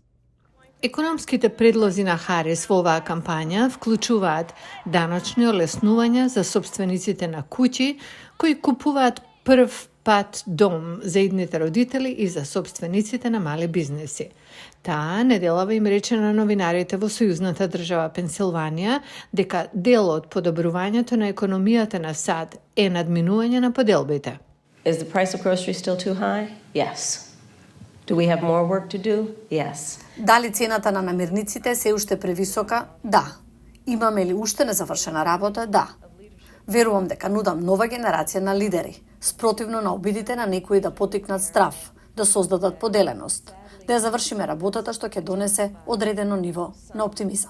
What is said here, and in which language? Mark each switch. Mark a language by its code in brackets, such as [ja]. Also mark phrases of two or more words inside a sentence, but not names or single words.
[mk] Економските предлози на Харис во оваа кампања вклучуваат даночни олеснувања за собствениците на куќи кои купуваат прв пат дом за идните родители и за собствениците на мали бизнеси. Таа неделава им рече на новинарите во сојузната држава Пенсилванија дека дел од подобрувањето на економијата на САД е надминување на поделбите. [en] Is the price of groceries still too high? Yes. Do we have more work to do? Yes. [mk] Дали цената на намирниците се уште превисока? Да. Имаме ли уште незавршена работа? Да. Верувам дека нудам нова генерација на лидери, спротивно на обидите на некои да потикнат страв, да создадат поделеност, да ја завршиме работата што ќе донесе одредено ниво на оптимизам.